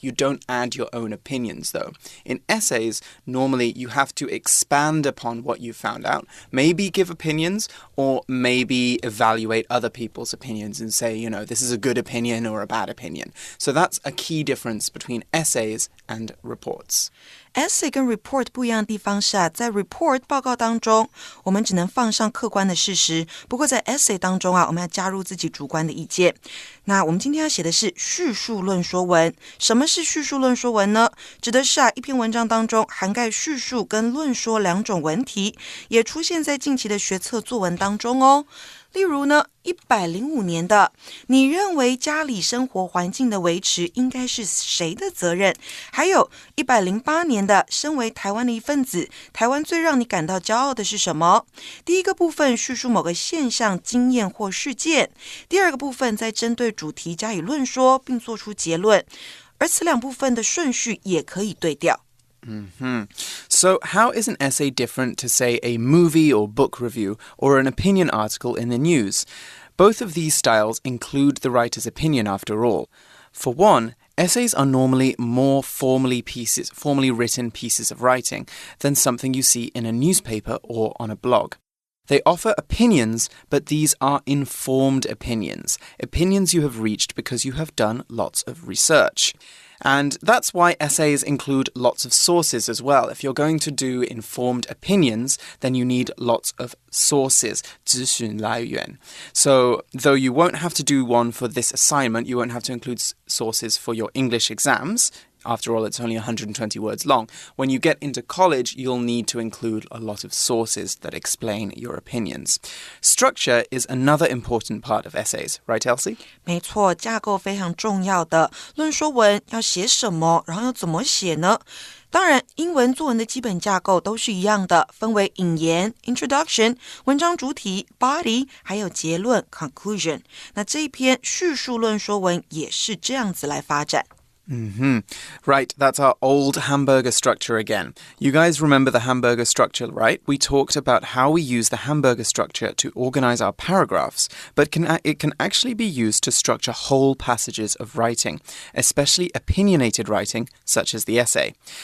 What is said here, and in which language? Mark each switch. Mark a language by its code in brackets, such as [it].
[en] You don't add your own opinions, though. In essays, normally you have to expand upon what you found out, maybe give opinions, or maybe evaluate other people's opinions and say, this is a good opinion or a bad opinion. So that's a key difference between essays and reports. [zh] Essay 跟 report 不一样的地方是在 report 报告当中，我们只能放上客观的事实。不过在 essay 当中我们要加入自己主观的意见。那我们今天要写的是叙述论说文。什么是叙述论说文呢？指的是一篇文章当中涵盖叙述跟论说两种文体，也出现在近期的学测作文当中哦。例如呢，105年的，你认为家里生活环境的维持应该是谁的责任？还有108年的，身为台湾的一份子，台湾最让你感到骄傲的是什么？第一个部分叙述某个现象、经验或事件，第二个部分再针对主题加以论说，并做出结论。而此两部分的顺序也可以对调。 [en] So how is an essay different to, say, a movie or book review or an opinion article in the news? Both of these styles include the writer's opinion after all. For one, essays are normally more formally written pieces of writing than something you see in a newspaper or on a blog. They offer opinions, but these are informed opinions you have reached because you have done lots of research. And that's why essays include lots of sources as well. If you're going to do informed opinions, then you need lots of sources, [zh] 资讯来源. [en] So, though you won't have to do one for this assignment, you won't have to include sources for your English exams. After all, it's only 120 words long. When you get into college, you'll need to include a lot of sources that explain your opinions. Structure is another important part of essays, right, Elsie? [zh] 没错，架构非常重要的。论说文要写什么，然后要怎么写呢？当然，英文作文的基本架构都是一样的，分为引言 introduction、文章主体 body， 还有结论 conclusion。那这一篇叙述论说文也是这样子来发展。 [en] Right, that's our old hamburger structure again. You guys remember the hamburger structure, right? We talked about how we use the hamburger structure to organize our paragraphs, but it can actually be used to structure whole passages of writing, especially opinionated writing, such as the essay.